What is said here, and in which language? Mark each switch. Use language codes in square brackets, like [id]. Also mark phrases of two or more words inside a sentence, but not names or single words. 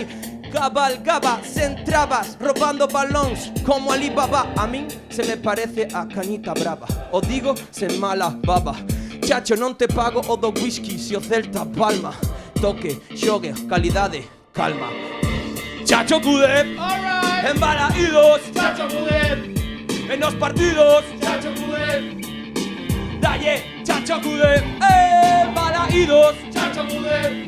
[gl] Cabalgaba, centrabas, robando balóns como Alibaba. A min se me parece a cañita brava, o digo sen mala baba. Chacho, non te pago o do whisky se o Celta palma. Toque, xogue, calidade, calma. Chacho Cudé, embalaídos, Chacho Cudé. [es] En los partidos, Chacho Cudé. [gl] Dalle, Chacho Cudé, embalaídos, Chacho Cudé.